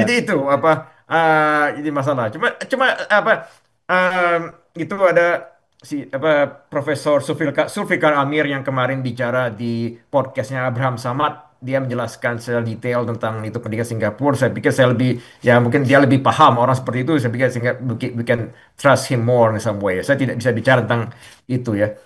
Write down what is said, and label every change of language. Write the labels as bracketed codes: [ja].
[id] jadi itu apa ini masalah. Cuma apa em, itu ada si apa Profesor Sulfikar Amir yang kemarin bicara di podcastnya Abraham Samad. Dia menjelaskan secara detail tentang itu pendidikan Singapura. Saya pikir saya lebih ya mungkin dia lebih paham orang seperti itu. Saya pikir sehingga [en] we can trust him more in some way. [id] Saya tidak bisa bicara tentang itu ya.